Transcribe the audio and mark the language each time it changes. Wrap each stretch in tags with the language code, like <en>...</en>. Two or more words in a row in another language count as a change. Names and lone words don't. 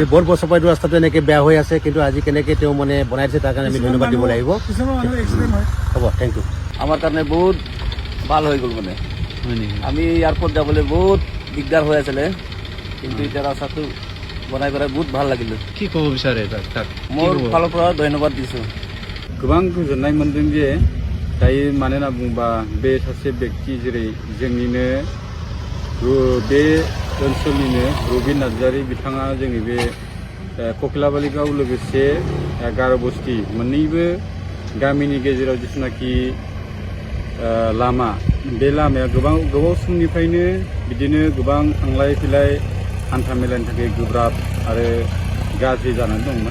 <as>আজি বহুত বছৰৰ পৰা এইটো ৰাস্তাটো এনেকে বেয়া হৈ আছে, কিন্তু আজি কেনেকে তেওঁ মানে বনাই দিছে তাৰ কাৰণে আমি ধন্যবাদ দিব লাগিব।</as> <en>হ'ব, thank you.</en> <as>আমাৰ কাৰণে বহুত ভাল হৈ গ'ল। মানে আমি এয়াৰপৰ্ট যাবলৈ বহুত দিগদাৰ হৈ আছিলে, কিন্তু এতিয়া ৰাস্তাটো বনাই বহুত ভাল লাগিলে। কি ক'ব বিচাৰে তাক? মোৰ ফালৰ পৰা ধন্যবাদ দিছোঁ।</as> <brx>गोबां गोजोननाय मोनदों जे दायो मानो होनना बुङोबा बे सासे बेक्ति जेरै जोंनिनो बे ओनसोलनिनो रबि नार्जारी बिथाङा जोंनि बे कक्लाबालिगाव लोगोसे गार'बस्ति मोननैबो गामिनि गेजेराव जिथुनाखि लामा, बे लामाया गोबाव समनिफ्रायनो बिदिनो गोबां थांलाय फैलाय हान्था मेलानि थाखाय गोब्राब आरो गाज्रि जानानै दंमोन।</brx>